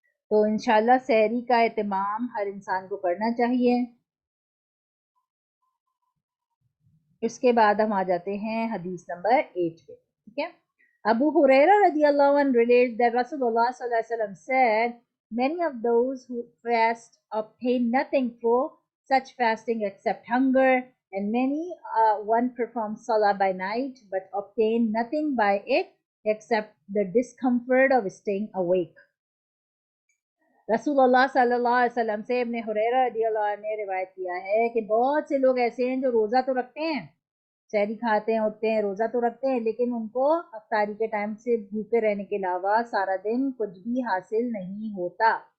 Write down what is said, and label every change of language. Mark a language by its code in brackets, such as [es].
[ur] تو انشاءاللہ سحری کا اہتمام ہر انسان کو کرنا چاہیے. اس کے بعد ہم آ جاتے ہیں حدیث نمبر 8 پہ. ٹھیک ہے. [en] Abu Huraira radiallahu anh relates that Rasulullah sallallahu alaihi wasallam said, many of those who fast obtain nothing for such fasting except hunger, and many one performs salah by night but obtain nothing by it except the discomfort of staying awake. [ur] رسول اللہ صلی اللہ علیہ وسلم سے ابن حریرہ رضی اللہ عنہ نے روایت کیا ہے کہ بہت سے لوگ ایسے ہیں جو روزہ تو رکھتے ہیں, سحری کھاتے ہیں, اٹھتے ہیں, روزہ تو رکھتے ہیں, لیکن ان کو افطاری کے ٹائم سے بھوکے رہنے کے علاوہ سارا دن کچھ بھی حاصل نہیں ہوتا.